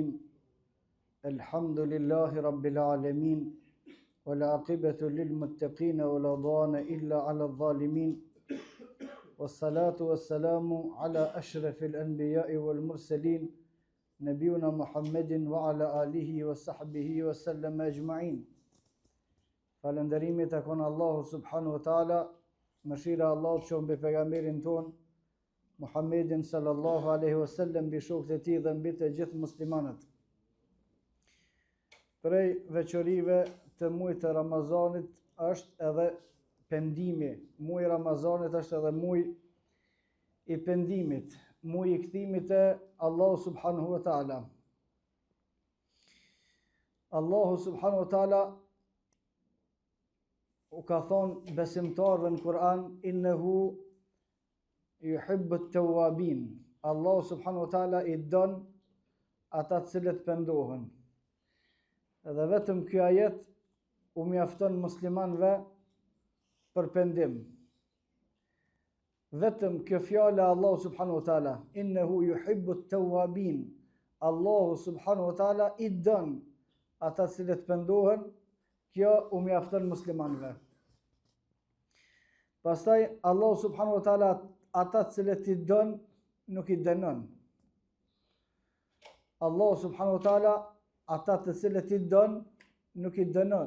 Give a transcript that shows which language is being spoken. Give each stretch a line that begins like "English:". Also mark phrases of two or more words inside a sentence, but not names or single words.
Arabic: الحمد لله رب العالمين والعاقبة للمتقين ولا عدوان إلا على الظالمين والصلاة والسلام على أشرف الأنبياء والمرسلين نبينا محمد وعلى آله وصحبه وسلم أجمعين.
Albanian: Falënderimi takon Allahu
Arabic: سبحانه وتعالى,
Albanian: mëshira e Allahut qoftë mbi pejgamberin ton Muhammedin
Arabic: صلى الله عليه وسلم,
Albanian: mbi shokët e tij dhe mbi të gjithë muslimanët. Prej veçorive të muajit të Ramazanit është edhe pendimi. Muaji i Ramazanit është edhe muaj i pendimit, muaji i kthimit te Allahu
Arabic: سبحانه وتعالى.
Albanian: Allahu
Arabic: سبحانه وتعالى
Albanian: u ka thonë besimtarëve në Kur'an,
Arabic: إنه يحب التوابين.
Albanian: Allahu
Arabic: سبحانه وتعالى
Albanian: i don ata të cilët pendohen. Edhe vetëm ky ajet u mjafton muslimanëve për pendim. Vetëm kjo fjala Allahu
Arabic: سبحانه وتعالى, إنه يحب التوابين.
Albanian: Allahu
Arabic: سبحانه وتعالى
Albanian: i don ata të cilët pendohen, kjo u mjafton muslimanëve. Pastaj Allahu
Arabic: سبحانه وتعالى
Albanian: ata të cilët i don nuk i dënon. Allahu
Arabic: سبحانه وتعالى
Albanian: ata të cilët i don nuk i dënon.